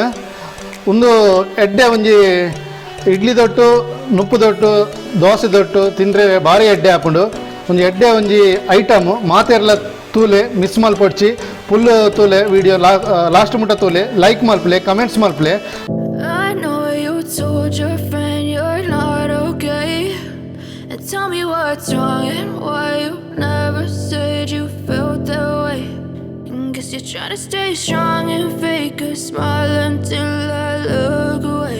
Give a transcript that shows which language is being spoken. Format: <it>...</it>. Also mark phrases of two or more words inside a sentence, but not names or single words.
<tcy>ಒಂದು ಎಡ್ಡೆ ಒಂಜಿ ಇಡ್ಲಿ ದೊಟ್ಟು ನುಪ್ಪು ದೊಟ್ಟು ದೋಸೆ ದೊಟ್ಟು ತಿಂದರೆ ಭಾರಿ ಎಡ್ಡೆ ಹಾಕೊಂಡು ಒಂದು ಎಡ್ಡೆ ಒಂಜಿ ಐಟಮು ಮಾತೆರ್ಲ ತೂಲೆ ಮಿಸ್ ಮಲ್ಪೊಡ್ಚಿ ಫುಲ್ ತೂಲೆ ವಿಡಿಯೋ ಲಾಸ್ಟ್ ಮುಟ್ಟ ತೂಲೆ ಲೈಕ್ ಮಲ್ಪಲೆ ಕಮೆಂಟ್ಸ್ ಮಲ್ಪಲೆ.</tcy> <en>Told your friend you're not okay, and tell me what's wrong and why you never said you felt that way. And guess you're trying to stay strong and fake a smile until I look away.</en>